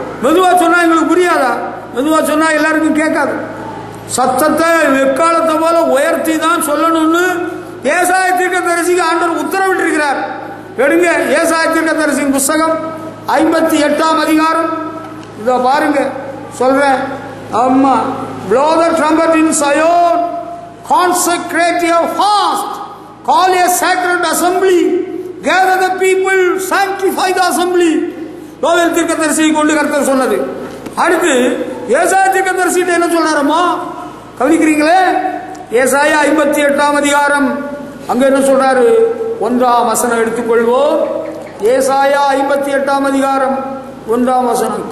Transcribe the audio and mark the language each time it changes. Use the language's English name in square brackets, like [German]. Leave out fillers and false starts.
[Tamil] மெதுவா சொன்னா எங்களுக்கு புரியாதா? மெதுவா சொன்னா எல்லாருக்கும் கேட்காது. சத்தத்தை எக்காலத்தை போல உயர்த்தி தான் சொல்லணும்னு ஏசாயா தீர்க்கதரிசிக்கு ஆண்டவர் உத்தரவிட்டிருக்கிறார். எடுங்க ஏசாயா தீர்க்கதரிசியின் புஸ்தகம் 58ஆம் அதிகாரம். இத பாருங்க, சொல்றேன். [English] அம்மா, blow the trumpet in Zion, consecrate your fast, call a sacred assembly, gather the people, sanctify the assembly. [Tamil] யோவேல் தீர்க்கதரிசியை கொண்டு கர்த்தர் சொன்னது. அடுத்து ஏசாயா தீர்க்கதரிசிட்ட என்ன சொல்றாரம்மா? கவனிக்கிறீங்களே? ஏசாயா 58ஆம் அதிகாரம். அங்க என்ன சொல்றாரு? 1ஆம் வசனம் எடுத்துக்கொள்வோம். ஏசாயா 58ஆம் அதிகாரம் 1ஆம் வசனம்.